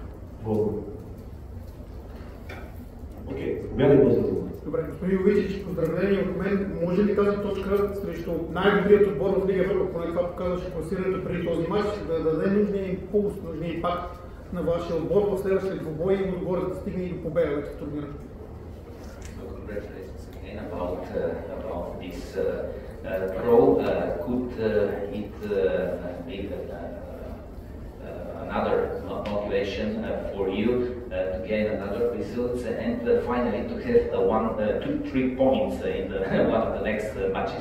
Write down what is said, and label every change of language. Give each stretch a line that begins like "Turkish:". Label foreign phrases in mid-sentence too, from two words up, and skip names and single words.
Bulgarian: Окей, повядай по-зато. Добре, господин Йовичич, поздравление от мен. Може ли тази точка срещу най-добрият отбор в Лига Европа, поне това показваше класирането преди този матч, да даде нужния импулс, нужния импакт на вашия отбор в следващите двубои и Лудогорец да стигне и до победа вече в турнира?
English: Congratulations again about this draw. Could it be another motivation for you to gain another results and finally to have 2-3 points in one of the next matches?